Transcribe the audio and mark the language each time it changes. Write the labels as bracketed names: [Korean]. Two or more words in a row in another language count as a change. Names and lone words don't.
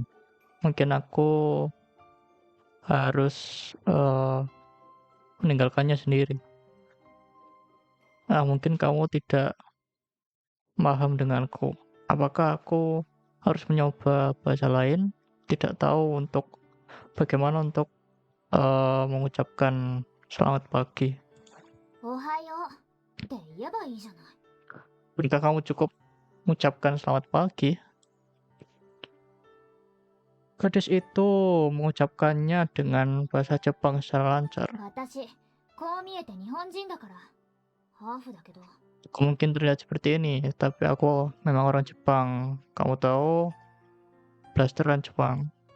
[Indonesian] Mungkin aku harus meninggalkannya sendiri. Mungkin kamu tidak paham denganku. Apakah aku harus mencoba bahasa lain, tidak tahu untuk bagaimana untuk, mengucapkan selamat pagi. [Japanese] おはようって言えばいいじゃない。 [Indonesian] Jika kamu cukup mengucapkan selamat pagi, gadis itu mengucapkannya dengan bahasa Jepang secara lancar. [Japanese] 私こう見えて日本人だからハーフだけど [Indonesian] Aku mungkin terlihat seperti ini, tapi aku memang orang Jepang. Kamu tahu, blasteran Jepang.